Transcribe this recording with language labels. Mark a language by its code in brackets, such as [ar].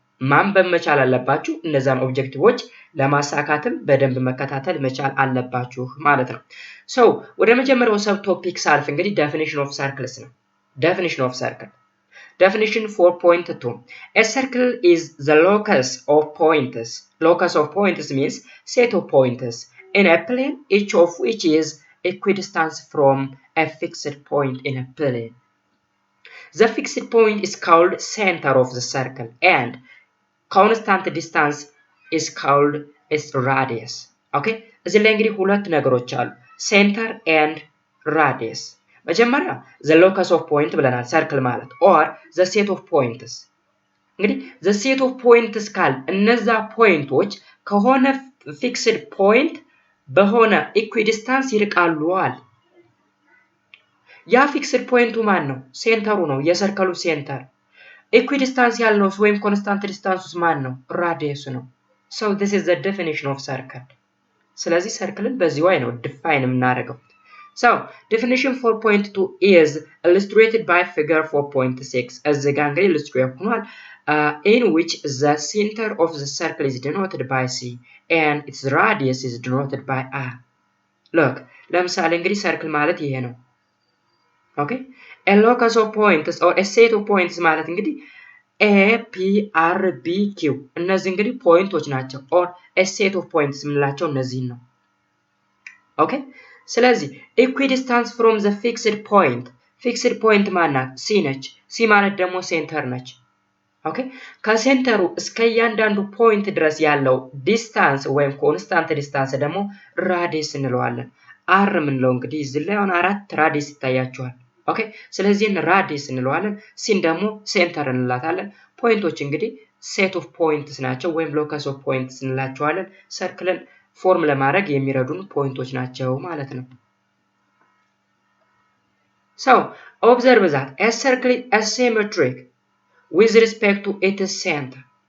[am] ማንበብ መቻል አለባችሁ። እነዛን ኦብጀክቲቮች ለማሳካትም በደንብ መከታተል መቻል አለባችሁ ማለት ነው። ሶ ወደ መጀመሪያው ሰብ ቶፒክ ሳልፍ እንግዲህ [en] definition of circles [am] ነው። [en] definition of circle definition 4.2 a circle is the locus of points. Locus of points means set of points in a plane each of which is equidistant from a fixed point in a plane. The fixed point is called center of the circle and constant distance is called its radius. [am] Okay እዚህ ላይ እንግዲህ ሁለት ነገሮች አሉ፣ [en] center and radius። [am] መጀመሪያ [en] the locus of point [am] ብለናል ሰርክል ማለት [en] or the set of points። [am] እንግዲህ [en] the set of points [am] ካል እነዛ ፖይንቶች ከሆነ fixed point በሆነ equidistance ይርቃሉ አለ። ያ fixed ፖይንቱ ማን ነው? ሴንተሩ ነው፣ የሰርክሉ ሴንተር። equidistance ያልነው ወይም constant distance ማን ነው? ራዲየሱ ነው። [en] so this is the definition of circle። [am] ስለዚህ ሰርክልን በዚህ [en] way [am] ነው ዲፋይን የምናደርገው። [en] so definition 4.2 is illustrated by figure 4.6 [am] እዚህ ጋር እንግዲህ [en] illustrate ሆኗል in which the center of the circle is denoted by c and its radius is denoted by r. look [am] ለምሳሌ እንግዲህ ሰርክል ማለት ይሄ ነው። [en] okay a locus of points or a set of points ማለት እንግዲህ a p r b q [am] እነዚህ እንግዲህ ፖይንቶች ናቸው [en] or a set of points [am] የምንላቸው እነዚህን ነው። [en] okay [am] ስለዚህ [en] equidistance from the fixed point point ማናት? [am] c ነች። c ማለት ደግሞ ሴንተር ነች። okay ከሴንተሩ እስከ እያንዳንዱ ፖይንት ድረስ ያለው ዲስታንስ ወይም ኮንስታንት ዲስታንስ ደግሞ ራዲየስ እንለዋለን። r የምንለው እንግዲህ እዚህ ላይ አሁን 4 ራዲየስ ይታያቸዋል። ኦኬ ስለዚህ ራዲየስ እንለዋለን። ሲን ደግሞ ሴንተር እንላታለን። ፖይንቶች እንግዲህ ሴት ኦፍ ፖይንትስ ናቸው ወይም ሎከስ ኦፍ ፖይንትስ እንላቸዋለን። ሰርክልን ፎርም ለማድረግ የሚረዱን ፖይንቶች ናቸው ማለት ነው። [en] so observe that a circle is asymmetric with respect to its center.